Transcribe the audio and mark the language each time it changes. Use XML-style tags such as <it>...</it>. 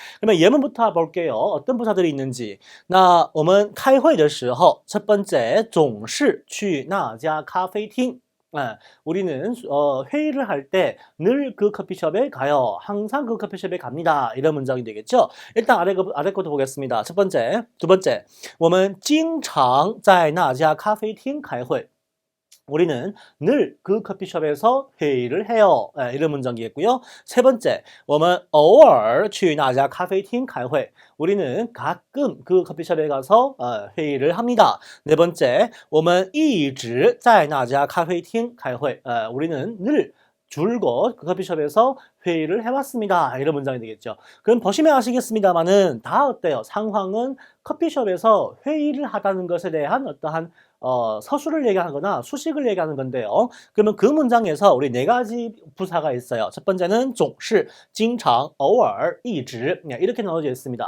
<ko>그러면 예문부터 볼게요. 어떤 부사들이 있는지.</ko> <zh>那我们开会的时候</zh> <ko>첫 번째</ko> <zh>总是去那家咖啡厅</zh> <ko>우리는 회의를 할 때 늘 그 커피숍에 가요. 항상 그 커피숍에 갑니다. 이런 문장이 되겠죠. 일단 아래 것도 보겠습니다. 첫 번째, 두 번째,</ko> <zh>我们经常在那家咖啡厅开会.</zh> <ko>우리는 늘 그 커피숍에서 회의를 해요. 이런 문장이겠고요. 세 번째,</ko> <zh>我们偶尔去那家咖啡厅开会.</zh> <ko>우리는 가끔 그 커피숍에 가서 회의를 합니다. 네 번째,</ko> <zh>我们一直在那家咖啡厅开会.</zh> <ko>우리는 늘 줄곧 그 커피숍에서 회의를 해왔습니다. 이런 문장이 되겠죠. 그럼 보시면 아시겠습니다만은 다 어때요? 상황은 커피숍에서 회의를 하다는 것에 대한 어떠한 서술을 얘기하거나 수식을 얘기하는 건데요. 그러면 그 문장에서 우리 네 가지 부사가 있어요. 첫 번째는 总是, 经常, 偶尔, 一直 이렇게 나눠져 있습니다.</ko>